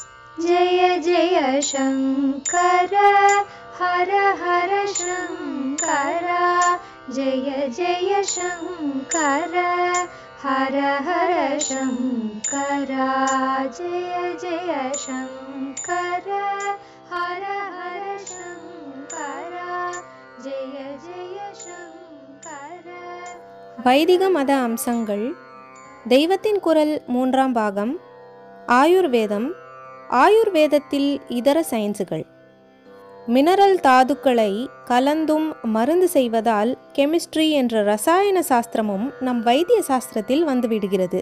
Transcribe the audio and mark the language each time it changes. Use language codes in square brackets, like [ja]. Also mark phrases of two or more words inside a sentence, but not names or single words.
[sa] जय जय शंकर हर हर शंकर जय जय शंकर हर हर शंकर जय जय शंकर हर हर शंकर जय जय शंकर. [ta] வைதிக மத அம்சங்கள். தெய்வத்தின் குரல் 3ஆம் பாகம். ஆயுர்வேதம். ஆயுர்வேதத்தில் இதர சயின்ஸுகள். மினரல் தாதுக்களை கலந்தும் மருந்து செய்வதால் கெமிஸ்ட்ரி என்ற ரசாயன சாஸ்திரமும் நம் வைத்திய சாஸ்திரத்தில் வந்துவிடுகிறது.